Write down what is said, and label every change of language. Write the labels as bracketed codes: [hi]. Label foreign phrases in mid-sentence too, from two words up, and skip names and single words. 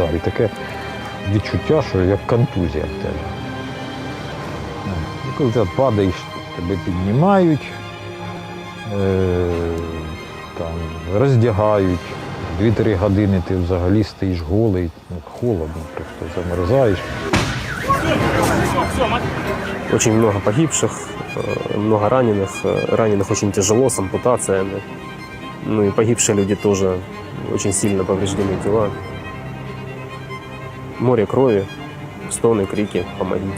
[uk] І таке відчуття, що як контузія в тебе. Коли ти падаєш, тебе піднімають, роздягають. 2-3 години ти взагалі стоїш голий, холодно, просто замерзаєш. [ru] Очень много погибших, много раненых. Раненых очень тяжело, с ампутациями. И погибшие люди тоже очень сильно повреждены тела. Море крови, стоны, крики «помогите».